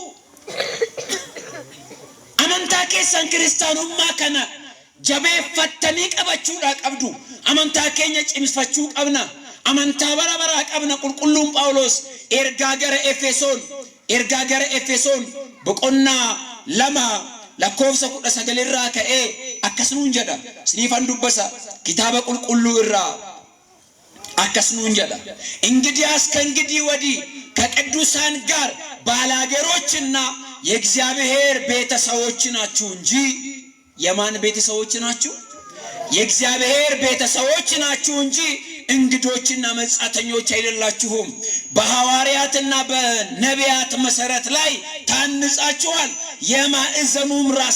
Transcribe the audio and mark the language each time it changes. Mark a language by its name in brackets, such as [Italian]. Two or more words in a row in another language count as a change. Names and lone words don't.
[Oromo] amantaa keessan kiristaanummaa kana jabeeffattanii qabachuudhaa qabdu amantaa keenya cimsfachuu qabna amantaa bara baraa qabna qulqulluun Phaawulos ergaa gara Efesoon boqonnaa 2 lakkoofsa 19 irraa ka'ee akkasumaan jedha siniifan dubbasa kitaaba qulqulluu irraa akkasumaan jedha [Amharic] እንግዲያስ ከእንግዲህ ወዲህ ከቅዱሳን ጋር ባላገሮችና የእግዚአብሔር ቤተሰቦች ናችሁ እንጂ የማን ቤተሰቦች ናችሁ የእግዚአብሔር ቤተሰቦች ናችሁ እንጂ እንግዶችና መጻተኞች አይደላችሁም በሐዋርያትና በነቢያት መሰረት ላይ ታንጻችኋል የማዕዘኑም ራስ